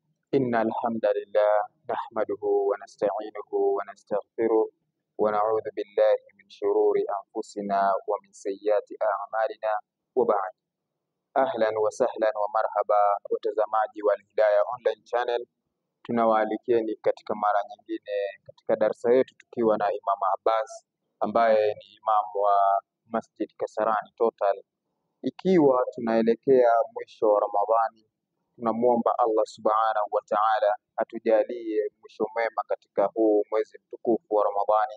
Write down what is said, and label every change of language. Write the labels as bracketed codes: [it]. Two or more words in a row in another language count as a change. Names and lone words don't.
[ar] إن الحمد لله نحمده ونستعينه ونستغفره ونعوذ بالله من شرور أنفسنا ومن سيئات أعمالنا وبعد. أهلا وسهلا ومرحبا [sw] watazamaji wa Al-Hidayah Online Channel, tunawaalikeni katika mara nyingine katika darasa yetu tukiwa na Imam Abbas ambaye ni imam wa Masjid Kasarani Total. Ikiwa tunaelekea mwisho wa Ramadhani, tunamuomba Allah [ar] سبحانه وتعالى [sw] atujalie mwisho mwema katika huu mwezi mtukufu wa Ramadhani.